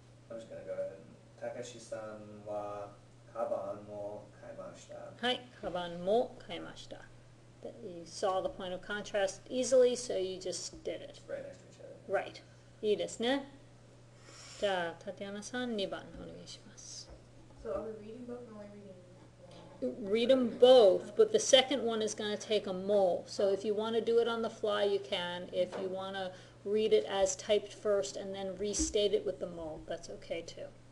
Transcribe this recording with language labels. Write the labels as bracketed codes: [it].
[en] I'm just going to go ahead. [ja] Takeshi-san wa kaban mo kaemashita. Hai, kaban mo kaemashita. [en] You saw the point of contrast easily, so you just did it. Right next to each other. [ja] Right. いいですね。じゃあ、Tatiana-san, 2番お願いします。 [en] so are we reading both or only reading one? Read them both, but the second one is going to take a mo. So if you want to do it on the fly, you can. If you want to read it as typed first and then restate it with the mo, that's okay too.